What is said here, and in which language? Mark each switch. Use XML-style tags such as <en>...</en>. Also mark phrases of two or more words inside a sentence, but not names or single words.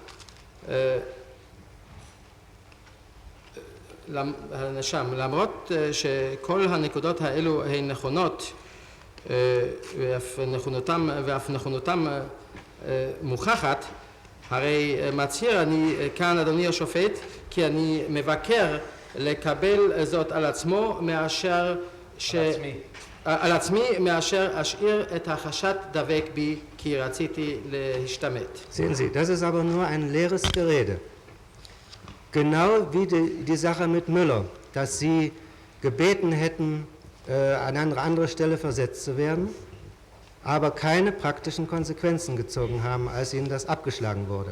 <he>למרות שכל הנקודות האלו הן נכונות ואף נכונותם מוכחת, הרי מצהיר אני כאן, אדוני השופט, כי אני מבקר לקבל זאת על עצמו על עצמי מאשר אשאיר את החשד דבק בי כי רציתי להשתמט.</he> <de>Sehen Sie, das ist aber nur ein leeres Gerede. Genau wie die Sache mit Müller, dass Sie gebeten hätten, an eine andere Stelle versetzt zu werden, aber keine praktischen Konsequenzen gezogen haben, als ihnen das abgeschlagen wurde.</de>